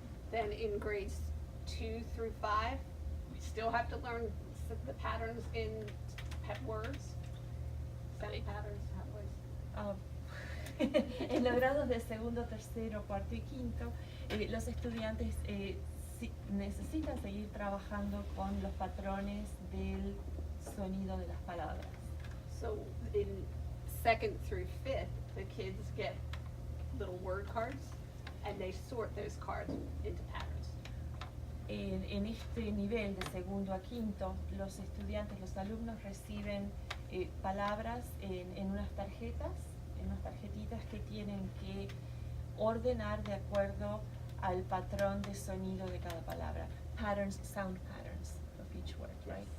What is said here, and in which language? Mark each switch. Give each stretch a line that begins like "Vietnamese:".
English: Then in grades 2 through 5, we still have to learn the patterns in words. Sound patterns, how was?
Spanish: En los grados de segundo, tercero, cuarto y quinto, los estudiantes necesitan seguir trabajando con los patrones del sonido de las palabras.
English: So in 2nd through 5th, the kids get little word cards and they sort those cards into patterns.
Spanish: En este nivel de segundo a quinto, los estudiantes, los alumnos reciben palabras en unas tarjetitas que tienen que ordenar de acuerdo al patrón de sonido de cada palabra.
English: Patterns, sound patterns of each word, right?